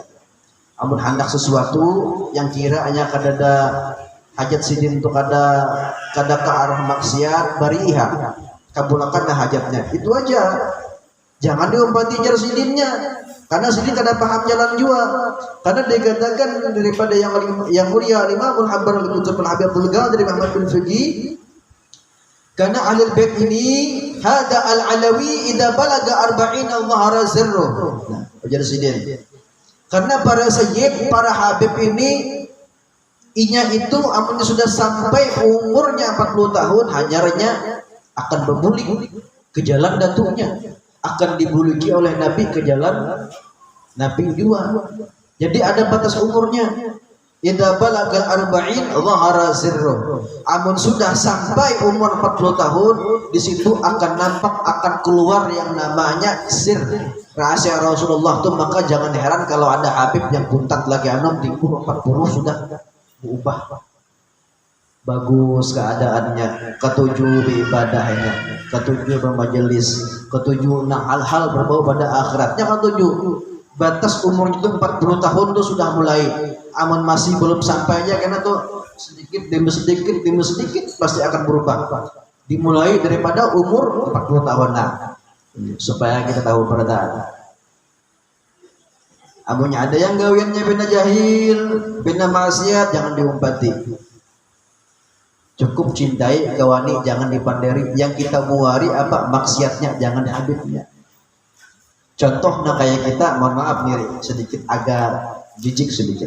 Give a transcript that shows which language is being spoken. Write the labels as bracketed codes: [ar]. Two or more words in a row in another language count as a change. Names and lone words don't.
[bjn] Amun hendak sesuatu yang kiranya kadada hajat sidin untuk kada ke arah maksiat bariha kabulakan hajatnya, itu aja. Jangan diumpati jar sidinnya, karena sidin kada paham jalan jua. Karena dikatakan daripada yang mulia Imamul Habbar al-Qutb al-Habibul Ghal dari Muhammad bin Fiqih, karena Ahlul Bait ini [ar] هذا العلوي إذا بلغ 40 ظهر سره. [bjn] Nah, jar sidin. Karena para sayyid, para habib ini inya itu amunnya sudah sampai umurnya 40 tahun, hanyarnya akan berbulik ke jalan datuknya, akan dibuluki oleh Nabi ke jalan Nabi juga. Jadi ada batas umurnya. [ar] إذا بلغ 40 ظهر سره. [bjn] Amun sudah sampai umur 40 tahun, di situ akan nampak, akan keluar yang namanya sir, rahasia Rasulullah tuh. Maka jangan heran kalau ada habib yang buntat lagi di umur 40 sudah berubah bagus keadaannya, ketujuh ibadahnya, ketujuh bermajelis, ketujuh hal-hal berbau pada akhiratnya, ketujuh batas umurnya itu 40 tahun tuh sudah mulai. Aman masih belum sampainya, karena tuh sedikit demi sedikit pasti akan berubah. Dimulai daripada umur 40 tahun. Nah, supaya kita tahu perbedaan. Amunnya ada yang gawiannya bina jahil, bina maksiat, jangan diumpati. Cukup cintai kawani, jangan dipanderi. Yang kita muari apa maksiatnya, jangan habibnya. Contohnya kayak kita, mohon maaf nih sedikit agak jijik sedikit.